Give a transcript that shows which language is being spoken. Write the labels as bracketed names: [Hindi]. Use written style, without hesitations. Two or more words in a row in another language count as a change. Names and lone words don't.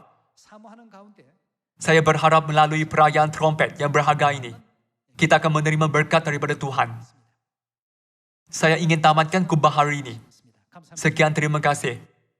[Korean] 사모하는 가운데 [Malay] Saya berharap melalui perayaan trompet yang berharga ini, kita akan menerima berkat daripada Tuhan. Saya ingin tamatkan khutbah hari ini. [Korean] 있습니다. 감사합니다. [Malay] Sekian terima kasih.